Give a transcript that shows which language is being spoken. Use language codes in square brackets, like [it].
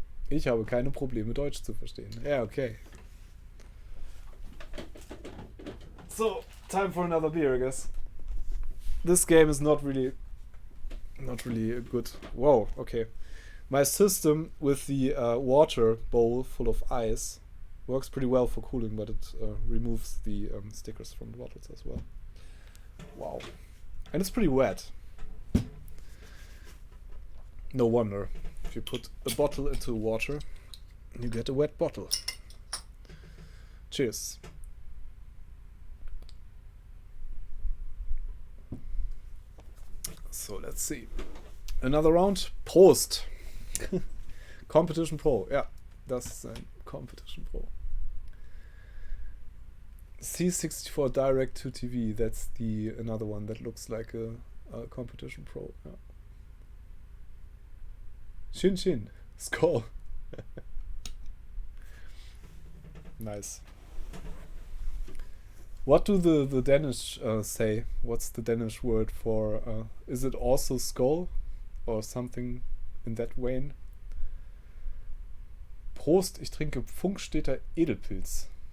[de] Ich habe keine Probleme, Deutsch zu verstehen. [en] Yeah, okay. So, time for another beer, I guess. This game is not really good. Whoa, okay. My system with the water bowl full of ice works pretty well for cooling, but it removes the stickers from the bottles as well. Wow. And it's pretty wet. No wonder. If you put a bottle into water, you get a wet bottle. Cheers. So let's see. Another round. Prost. Competition Pro. [de] Ja, das ist ein Competition Pro. [en] C64 Direct to TV. That's the another one that looks like a Competition Pro. Yeah. Shin Shin. Skull. Nice. What do the Danish say? What's the Danish word for... is it also skull? Or something in that vein? [de] Prost, ich trinke Pfungstädter Edelpilz.